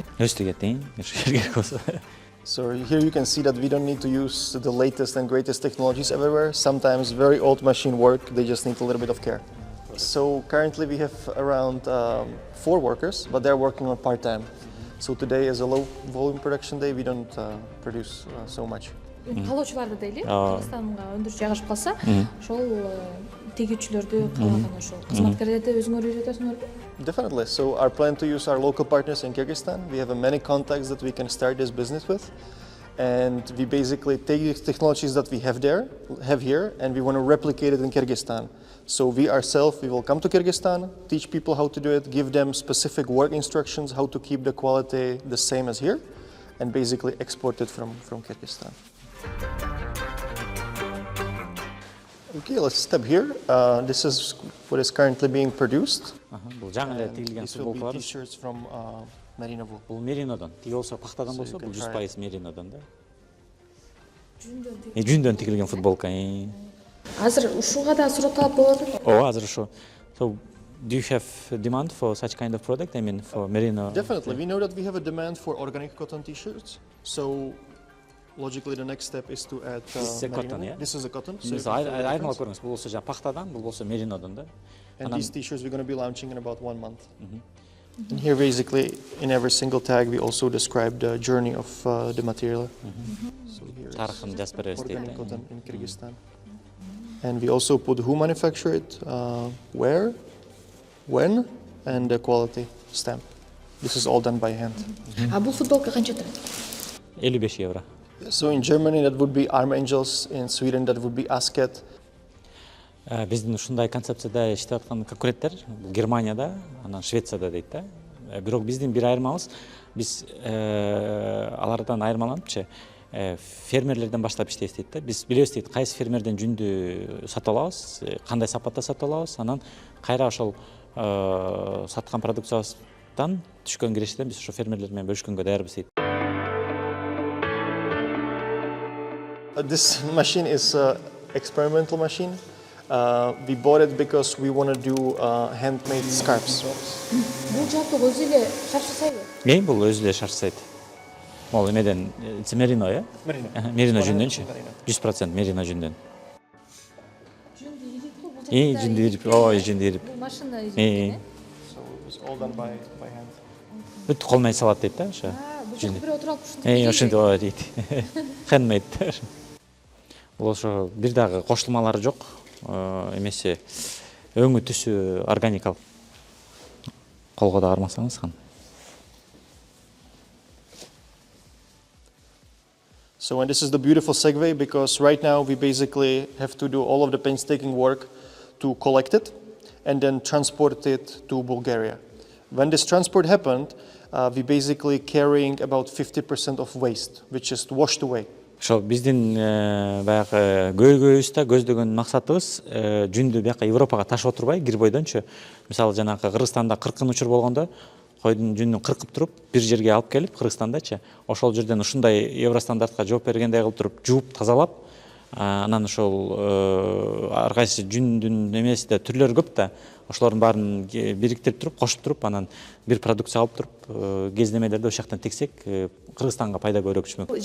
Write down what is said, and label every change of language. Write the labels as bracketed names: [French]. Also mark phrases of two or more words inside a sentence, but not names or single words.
[Kyrgyz] Өзү тигет, керек болсо. [English] So here you can see that we don't need to use the latest and greatest technologies everywhere. Sometimes very old machine work, they just need a little bit of care. So currently we have around 4 workers, but they're working on part-time. So today is a low volume production day, we don't produce so much. [Kyrgyz] Талоочуларды дейли, Кыргызстанга өндүрүш жайгашып калса, ошол тигүүчүлөрдү каалаган ошол кызматкерлерди өзүңөр үйрөтөсүңөрбү? [English] Definitely. So our plan to use our local partners in Kyrgyzstan. We have many contacts that we can start this business with. And we basically take the technologies that we have here, and we want to replicate it in Kyrgyzstan. So we ourselves, we will come to Kyrgyzstan, teach people how to do it, give them specific work instructions, how to keep the quality the same as here, and basically export it from Kyrgyzstan. Okay, let's step here. This is what is currently being produced. These will be t-shirts from merino wool. [Kyrgyz] Бул меринодон. Тиги болсо пахтадан болсо, бул 100% меринодон да. Жүндөн тигилген футболка. Азыр ушуга да суроо талап болот эле. Ооба, азыр ушу. [English] So do you have demand for such kind of product? I mean for merino? Definitely. We know that we have a demand for organic cotton t-shirts. So logically the next step is to add This is a cotton, yeah? This is a cotton. [Kyrgyz] Айырмалап көрүңүз. Бул болсо пахтадан, бул болсо меринодон да. [English] And these t-shirts we're going to be launching in about 1 month. And here basically in every single tag we also describe the journey of the material. So here is organic cotton in Kyrgyzstan. And we also put who manufactured it, where, when, and the quality stamp. This is all done by hand. [Kyrgyz] А бул футболка канча турат? 55 евро. [English] So in Germany that would be arm angels, in Sweden that would be asket. [Kyrgyz] Биздин ушундай концепцияда иштеп аткан конкуренттер Германияда, анан Швецияда дейт да. Бирок биздин бир айырмабыз, биз алардан айырмаланыпчы фермерлерден баштап иштейбиз дейт да. Биз билебиз дейт, кайсы фермерден жүндү сатып алабыз, кандай сапатта сатып алабыз, анан кайра ошол саткан продукциябыз табаттан түшкөн кирешеден биз ошо фермерлер менен бөлүшкөнгө даярбыз дейт. [English] This machine is an experimental machine. We bought it because we want to do handmade scarves. [Kyrgyz] Бул жалпы өзү эле шарч жасайбы? Бул өзү эле шарч жасайт. Могу эмеден мерино, э? Мерино жүндөнчү. 100% мерино жүндөн. Жүндү ирип бул Жүндү ирип, жүндү ирип. Бул машина ирип. [English] So it was all done by hand. [Kyrgyz] Бүт кол менен салат дейт да, ошо. Бул жерде бир отуруп алып Ошентип дейт. Handmade. Бул ошо бир дагы кошулмалары жок. Эмесе өңү түсү органикалык. Колго да кармасаңыз кан. [English] So, and this is the beautiful segue because right now we basically have to do all of the painstaking work to collect it and then transport it to Bulgaria. When this transport happened, we basically carrying about 50% of waste, which is washed away. [Kyrgyz] Ошо биздин баягы көйгөйүбүз да көздөгөн максатыбыз жүндү бияка Европага ташып отурбай кир бойдончу. Мисалы жанагы Кыргызстанда кыркын учур болгондо койдун жүнүн кыркып туруп бир жерге алып келип Кыргызстандачы ошол жерден ушундай евростандартка жооп бергендей кылып туруп жууп тазалап анан ошол ар кайсы жүндүн эмесинде түрлөрү көп да ошолордун баарын бириктирип туруп кошуп туруп анан бир продукция алып туруп кездемелерди ошол жактан тиксек Кыргызстанга пайда көбүрөөк түшмөк.